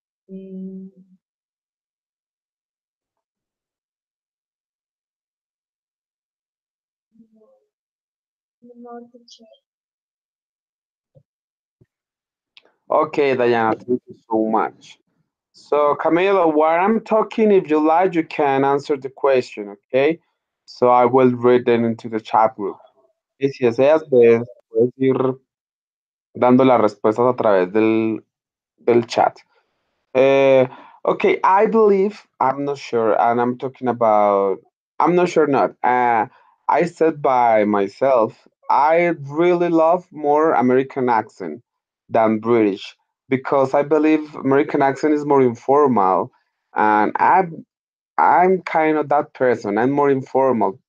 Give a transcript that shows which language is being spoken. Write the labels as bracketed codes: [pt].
[en] Um, no more teacher. Okay, Diana, thank you so much. So, Camila, while I'm talking, if you like, you can answer the question, okay? So I will read them into the chat group. [es] Y si deseas, puedes ir dando las respuestas a través del chat. [en] Uh, okay, I believe, I'm not sure, and I'm talking about, I'm not sure not. I said by myself, I really love more American accent than British because I believe American accent is more informal, and I'm kind of that person. I'm more informal.